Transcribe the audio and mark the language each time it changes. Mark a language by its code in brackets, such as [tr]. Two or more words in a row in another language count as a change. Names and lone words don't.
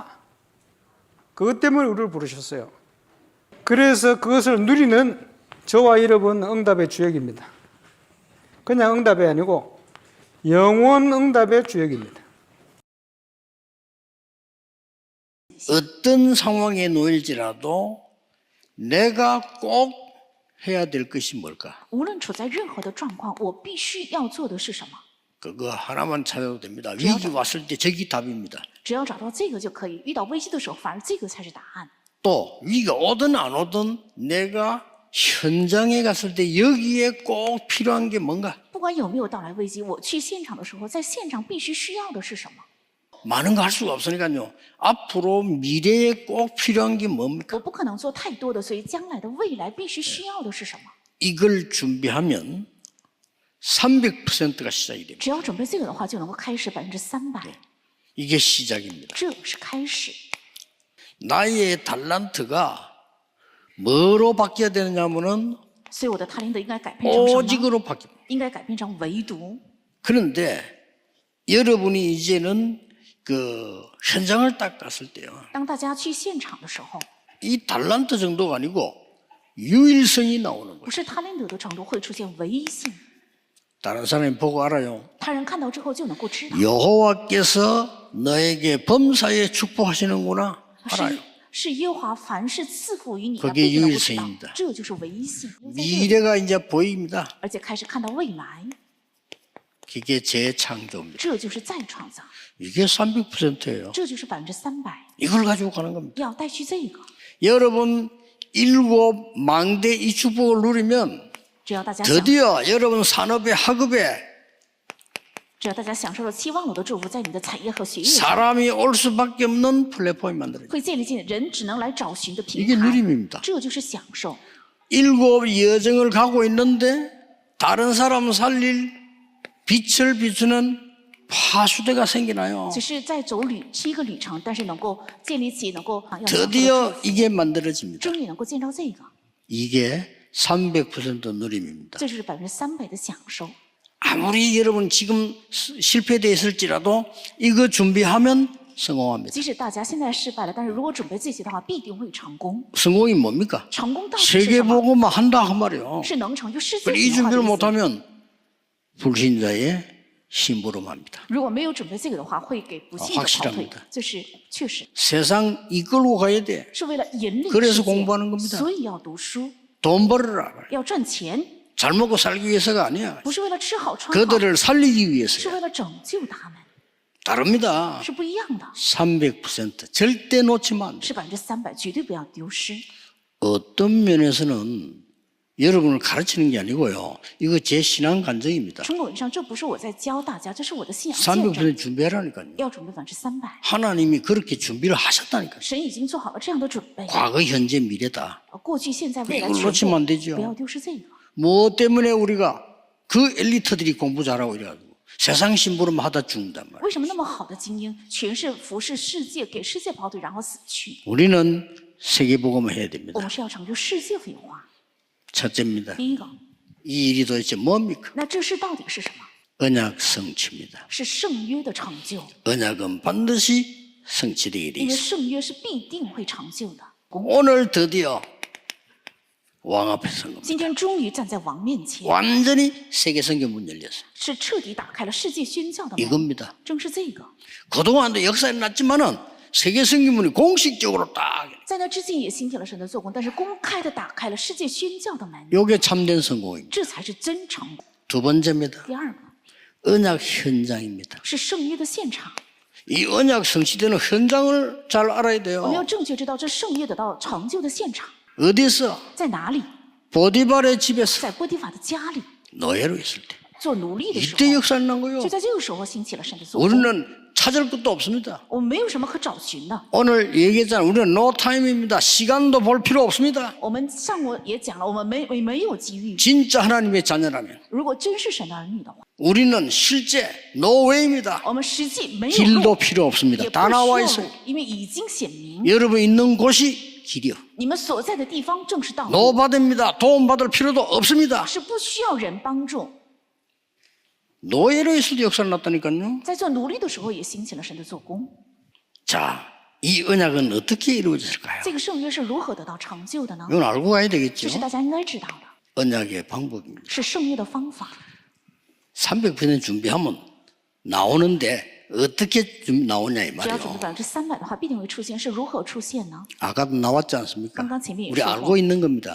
[ko] 그것 때문에 우리를 부르셨어요. 그래서 그것을 누리는 저와 여러분 응답의 주역입니다. 그냥 응답이 아니고 영원 응답의 주역입니다. 어떤 상황에 놓일지라도 내가 꼭 해야 될 것이 뭘까? [zh] 无论处在任何的状况，我必须要做的是什么？ [ko] 그거 하나만 찾아도 됩니다. 위기 왔을 때 저기 답입니다. [zh] 只要找到这个就可以。遇到危机的时候，反而这个才是答案。 [ko] 또 위기가 오든 안 오든 내가 현장에 갔을 때 여기에 꼭 필요한 게 뭔가? [zh] 不管有没有到来危机，我去现场的时候，在现场必须需要的是什么？ [ko] 많은 거 할 수가 없으니까요. 앞으로 미래에 꼭 필요한 게 뭡니까? [zh] 我不可能做太多的，所以将来的未来必须需要的是什么？ [ko] 이걸 준비하면 300%가 시작이 됩니다. [zh] 只要准备这个的话，就能够开始300%。 [ko] 이게 시작입니다. [zh] 这是开始。 [ko] 나의 달란트가 뭐로 바뀌어야 되느냐면은 [zh] 所以我的塔林德应该改变成什么？ [ko] 오직으로 바뀝니다. [zh] 应该改变成唯独。 [ko] 그런데 여러분이 이제는 그 현장을 딱 갔을 때요. [zh] 当大家去现场的时候， [ko] 이 달란트 정도가 아니고 유일성이 나오는 [zh] 不 [ko] 거예요. [zh] 是塔林德的程度会出现唯一性， [ko] 다른 사람이 보고 알아요. [zh] 他人看到之后就能够知道。 [ko] 여호와께서 너에게 범사에 축복하시는구나 [zh] 是 [ko] 알아요. [zh] 是耶和华凡事赐福于你的， [ko] 그게 [zh] 必定能够知道 [ko] 유일성입니다 。 [zh] 这就是唯一性， [ko] 미래가 이제 보입니다. [zh] 而且开始看到未来， [ko] 그게 재창조입니다. [zh] 这就是再创造， [ko] 이게 300%예요. [zh] 这就是300%。 [ko] 이걸 가지고 가는 겁니다. [zh] 要带去这个， [ko] 여러분 7망대 이 축복을 누리면 [zh] 只要大家 [ko] 드디어 여러분 산업의 학업에 [zh] 只要大家享受了期望我的祝福，在你的产业和学业上 [ko] 사람이 올 수밖에 없는 플랫폼이 만들어져요. [zh] 会建立起人只能来找寻的平 [ko] 이게 [zh] 台， [ko] 누림입니다. [zh] 这就是享受。 [ko] 7 여정을 가고 있는데 다른 사람 살릴 빛을 비추는 파수대가 생기나요? [zh] 只是在走是一个旅程，但是能够建立起能够要享受的 [ko] 드디어 [zh] 祝福 [ko] 이게 만들어집니다. [zh] 终于能够见到这个， [ko] 이게 300% 누림입니다. [zh] 这就是300%的享受。 [ko] 아무리 여러분 지금 실패되어 있을지라도 이거 준비하면 성공합니다. [zh] 即使大家现在失败了，但是如果准备这些的话，必定会成功。 [ko] 성공이 뭡니까? [zh] 成功到底是什 [ko] 세계 [zh] 么？ [ko] 보고만 한다 그 말이에요. [zh] 是能成就世界 [ko] 그리고 이 [zh] 文化的 [ko] 준비를 [zh] 意思。 [ko] 못하면 불신자의 심부름합니다. [zh] 如果没有准备这个的话，会给不幸的跑腿 [ko] 확실합니다 。 [zh] 这是确实 [ko] 세상 이끌고 가야 돼. [zh] 是为了引领 [ko] 그래서 [zh] 世 [ko] 공부하는 [zh] 界， [ko] 겁니다. [zh] 所以要读书， [ko] 돈 벌어라. [zh] 要赚钱， [ko] 잘 먹고 살기 위해서가 아니야. [zh] 不是为了吃好穿好， [ko] 그들을 살리기 [zh] 是 [ko] 위해서야. [zh] 为了拯救他们， [ko] 다릅니다. [zh] 是不一样的， [ko] 300% 절대 놓치면 안 돼. [zh] 是300%，绝对不要丢失。 [ko] 어떤 면에서는 여러분을 가르치는 게 아니고요. 이거 제 신앙 간증입니다. [zh] 从本上，这不是我在教大家，这是我的信仰见证。 [ko] 300% 준비하라니까요. [zh] 要准备300%， [ko] 하나님이 그렇게 준비를 하셨다니까요. [zh] 神已经做好了这样的准备。 [ko] 과거, 현재, 미래다. [zh] 过去、现在、未来 [ko] 이걸 [zh] 全 [ko] 놓치면 안 [zh] 部， [ko] 되죠. [zh] 不要丢失这个。 [ko] 뭐 때문에 우리가 그 엘리트들이 공부 잘하고 이래가지고 세상 심부름 하다 죽는단 말이에요. [zh] 为什么那么好的精英，全是服侍世界，给世界跑腿，然后死去？ [ko] 우리는 세계복음을 해야 [zh] 我 [ko] 됩니다. [zh] 们是要成就世界文化。 [ko] 첫째입니다. [zh] 第一个， [ko] 이 일이 도대체 뭡니까? [zh] 那这事到底是什么？ [ko] 언약 성취입니다. [zh] 是圣约的成就， [ko] 언약은 반드시 성취되게 돼 [zh] 因为 [ko] 있습니다. [zh] 圣约是必定会成就的。 [ko] 오늘 드디어 왕 앞에 선 겁니다. [zh] 今天终于站在王面前， [ko] 완전히 세계 성경 문 열렸어요. [zh] 是彻底打开了世界宣教的门。 [ko] 이겁니다. [zh] 正是这个， [ko] 그동안도 역사에 났지만은 세계 성경 문이 공식적으로 딱 [zh] 在那之前也兴起了神的做工，但是公开的打开了世界宣教的门， [ko] 요게 참된 성공입니다. [zh] 这才是真成功。 [ko] 두 번째입니다. [zh] 第二个 [ko] 언약 현장입니다. [zh] 是圣约的现场， [ko] 이 언약 성취되는 현장을 잘 알아야 [zh] 我们要 [ko] 돼요. [zh] 正确知道这圣约得到成就的现场 [ko] 어디서? [zh] 在哪里， [ko] 보디발의 집에서 [zh] 在波提法的家里 [ko] 노예로 있을 때. [zh] 做奴隶的时 [ko] 이때 [zh] 候， [ko] 역사를 난 거예요. [zh] 就在这个时候兴起了神的做工。 [ko] 우리는 찾을 것도 없습니다. [zh] 我们没有什么可找寻的。 [ko] 오늘 얘기했잖아요. 우리는 [en] no time [ko] 입니다. 시간도 볼 필요 없습니다. [zh] 我们上午也讲了，我们没有机遇。 [ko] 진짜 하나님의 자녀라면 [zh] 如果真是神的儿女的话， [ko] 우리는 실제 [en] no way [ko] 입니다. [zh] 我们实际没有 [ko] 길도 [zh] 路， [ko] 필요 없습니다. [zh] 也不 [ko] 다 [zh] 需 [ko] 나와 [zh] 要 [ko] 있어요. [zh] 路，因为已经显明， [ko] 여러분 있는 곳이 길이요. [zh] 你们所在的地方正是道路， [ko] 노바됩니다. 도움받을 필요도 없습니다. [zh] 是不需要人帮助。 [ko] 노예로 있을 때 역사를 났다니까요. [zh] 在做奴隶的时候，也兴起了神的做工。 [ko] 자, 이 언약은 어떻게 이루어졌을까요? [zh] 这个圣约是如何得到成就的呢？ [ko] 이건 알고 가야 [zh] 这 [ko] 되겠죠. [zh] 是大家应该知道的， [ko] 언약의 방법입니다. [zh] 是圣约的方法。 [ko] 300% 준비하면 나오는데 어떻게 나오냐 이 [zh] 只要准 [ko] 말이에요. [zh] 备300%的话，必定会出现。是如何出现呢？ [ko] 아까도 나왔지 않습니까? [zh] 刚刚前面也 [ko] 우리 [zh] 说 [ko] 알고 [zh] 过， [ko] 있는 겁니다.